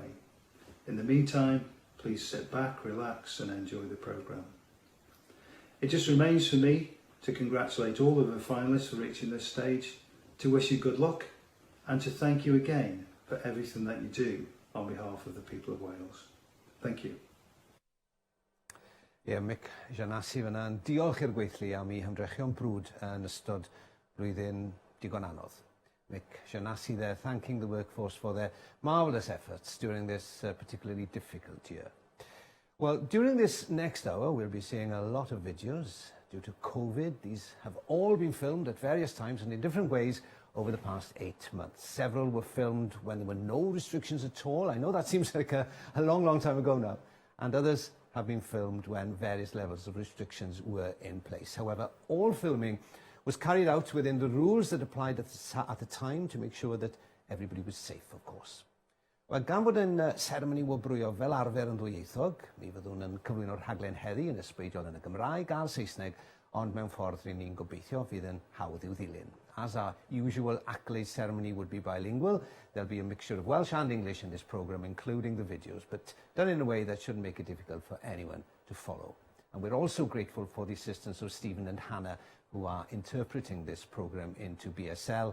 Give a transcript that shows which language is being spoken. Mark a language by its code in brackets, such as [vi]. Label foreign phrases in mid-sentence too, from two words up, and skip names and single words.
[en] In the meantime, please sit back, relax and enjoy the programme. It just remains for me to congratulate all of the finalists for reaching this stage, to wish you good luck and to thank you again for everything that you do on behalf of the people of Wales. Thank you. [cy] Mick Janassi fyna'n diolch i'r gweithlu am ei hymdrechion brwd yn ystod blwyddyn digon anodd. [en] Mick Janassi there thanking the workforce for their marvellous efforts during this particularly difficult year. Well, during this next hour, we'll be seeing a lot of videos due to COVID. These have all been filmed at various times and in different ways over the past 8 months. Several were filmed when there were no restrictions at all. I know that seems like a long time ago now. And others have been filmed when various levels of restrictions were in place. However, all filming was carried out within the rules that applied at the time to make sure that everybody was safe, of course. [cy] Wel, gan fod yn seremoni wobrwyo fel arfer yn ddwyieithog, mi fyddwn yn cyflwyno'r rhaglen heddi yn ysbrydol yn y Gymraeg a'r Saesneg, ond mewn ffordd rydyn ni'n gobeithio fydd yn hawdd i'w ddilyn. [en] As our usual accolades ceremony would be bilingual, there'll be a mixture of Welsh and English in this programme, including the videos, but done in a way that shouldn't make it difficult for anyone to follow. And we're also grateful for the assistance of Stephen and Hannah, who are interpreting this programme into BSL.